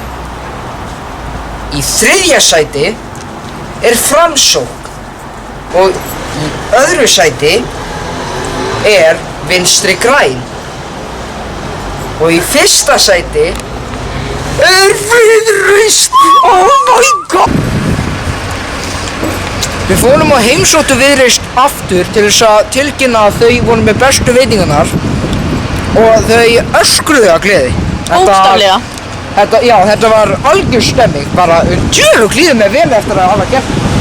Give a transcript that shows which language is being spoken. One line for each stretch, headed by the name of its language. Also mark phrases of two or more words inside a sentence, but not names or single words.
Icelandic: Í 3. sæti er Framsókn og í 2. sæti er Vinstri græn og í 1. sæti er Viðreisn.
English: Oh my god!
Icelandic: Við fórum á heimsóttu Viðreisn aftur til þess að tilkynna að þau voru með bestu veitingarnar og þau öskruðu af gleði. Bókstaflega. Þetta var algjör stemming, bara djöfug líður mig vel eftir að hafa gert.